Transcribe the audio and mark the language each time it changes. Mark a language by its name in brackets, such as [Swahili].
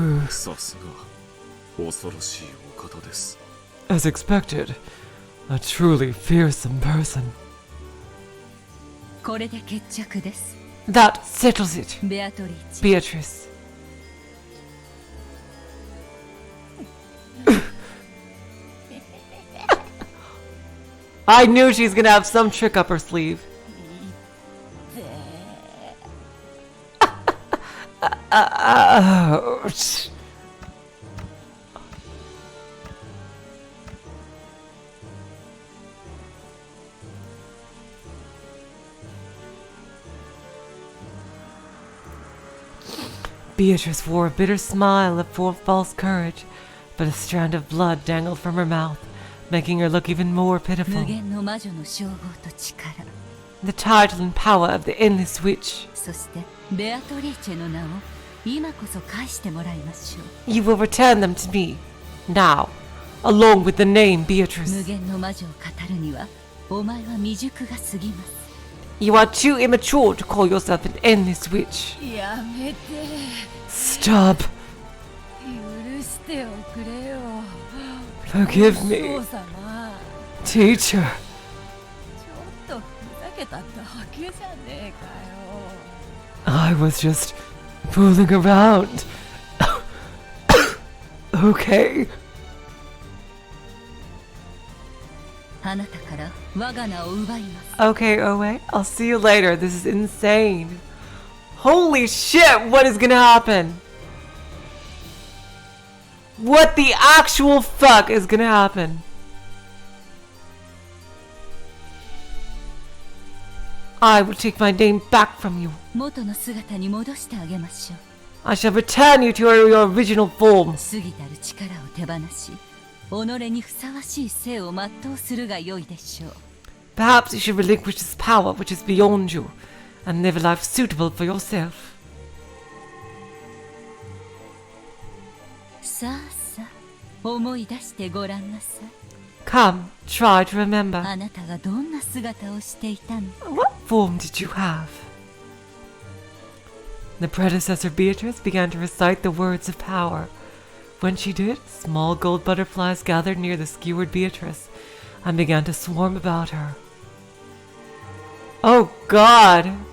[Japanese] さすが恐ろしいお方です。 [English] As expected, a truly fearsome person. [Japanese] これで決着です。 [English] That settles it, [Japanese] ベアトリーチ。 [English] Beatrice. I knew she's gonna have some trick up her sleeve. Ouch. Beatrice wore a bitter smile of false courage, but a strand of blood dangled from her mouth, making her look even more pitiful. [Japanese] 無限の魔女の称号と力。 [English] The title and power of the endless witch. [Japanese] そしてベアトリーチェの名を今こそ返してもらいましょう。 [English] You will return them to me, now, along with the name [Japanese] 無 [English] Beatrice. [Japanese] 限の魔女を語るにはお前は未熟が過ぎます。 [English] You are too immature to call yourself an endless witch. [Japanese] やめて。 [English] Stop. [Japanese] 許しておくれよ。 [English] Forgive me, [Japanese] お父様。 [English] teacher. [Japanese] ちょっとふざけただけじゃねえかよ。 [English] I was just fooling around. Okay. [Japanese] あなたから我が名を奪います。 [English] Okay, Owe. I'll see you later. This is insane. Holy shit, what is gonna happen? What the actual fuck is gonna happen? I will take my name back from you. [Japanese] 元の姿に戻してあげましょう。 [English] I shall return you to your original form. [Japanese] 過ぎたる力を手放し、己にふさわしい生を全うするが良いでしょう。 [English] Perhaps you should relinquish this power which is beyond you, and live a life suitable for yourself. [Japanese] さあさあ、思い出してごらんなさい。 [English] Come, try to remember. [Japanese] あなたがどんな姿をしていたの？ [English] What form did you have? The predecessor Beatrice began to recite the words of power. When she did, small gold butterflies gathered near the skewered Beatrice and began to swarm about her. Oh God!